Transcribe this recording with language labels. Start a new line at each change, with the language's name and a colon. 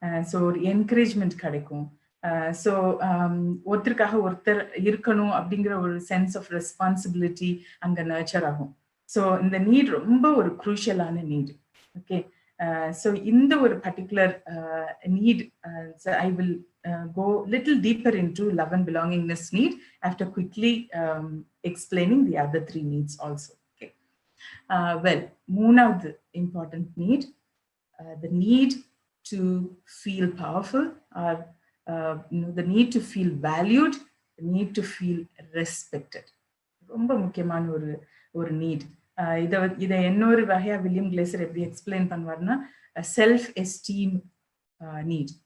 Tamil: So ஒரு encouragement கிடைக்கும். So ஒருத்தருக்காக ஒருத்தர் இருக்கணும் அப்படிங்கிற ஒரு சென்ஸ் ஆஃப் ரெஸ்பான்சிபிலிட்டி அங்க நர்ச்சர் ஆகும். ஸோ இந்த நீட் ரொம்ப ஒரு குரூஷியலான நீட்.
English: okay, so
Tamil: இந்த ஒரு particular NEET,
English: I will go little deeper into love and belongingness need after quickly explaining the other three needs also. Okay, well, மூணாவது important need, the need to feel powerful, or the need to feel valued, the need to feel respected.
Tamil: ரொம்ப முக்கியமான ஒரு NEET. இதை இன்னொரு வகையா William கிளேசர் எப்படி explain பண்ணுவார்னா, self esteem NEET.